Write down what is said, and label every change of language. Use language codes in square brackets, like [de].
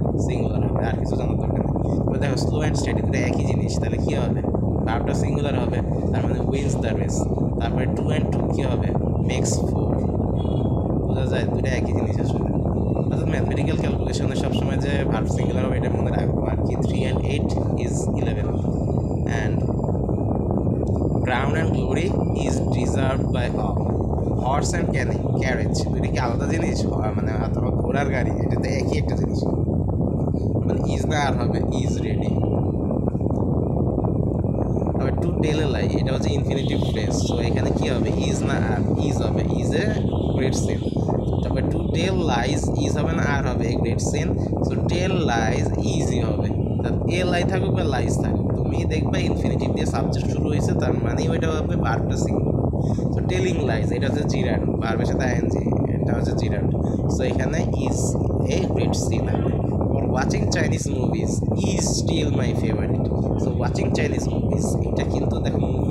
[bn] Singular হবে, আর কিছু জানার দরকার নেই। দেখো [en] slow and steady [bn] দুটো একই জিনিস, তাহলে কী হবে? ভার্বটা সিঙ্গুলার হবে, তার মানে [en] Wins the race. [bn] তারপরে [en] 2 and 2 [bn] কী হবে? [en] Makes 4। [bn] বোঝা যায় দুটো একই জিনিস আসলে। অর্থাৎ ম্যাথমেটিক্যাল ক্যালকুলেশনে সবসময় যে ভার্ব সিঙ্গুলার হবে এটা মনে রাখবো আর কি। [en] 3 and 8 is 11 and crown and glory is deserved by all. [bn] Horse and carriage দুটো কি আলাদা জিনিস? মানে অথবা ঘোড়ার গাড়ি, এটা তো একই একটা জিনিস। মানে ইজ না আর হবে ইজ রেডি। তবে টু টেল এ লাই, এটা হচ্ছে ইনফিনিটিভ ফ্রেজ, সো এখানে কী হবে? ইজ না আর, ইজ হবে, [en] Is a great sin. [bn] তারপরে [en] to tell lies, [bn] ইজ হবে না আর হবে, a great sin. So tell lies easy হবে, এ লাই থাকুক বা লাইজ থাকুক, তুমি দেখবে ইনফিনিটিভ দিয়ে সাবজেক্ট শুরু হয়েছে, তার মানেই ওইটা হবে ভার্বটা সিঙ্গুলার। সো টেলিং লাইজ, এটা হচ্ছে জিরান্ড, ভার্বের সাথে আইএনজি, এটা হচ্ছে জিরান্ড। সো এখানে [en] is a great sin [bn] হবে। [en] or watching Chinese movies is still my favorite. So watching Chinese movies, [bn] এটা কিন্তু দেখো মুভি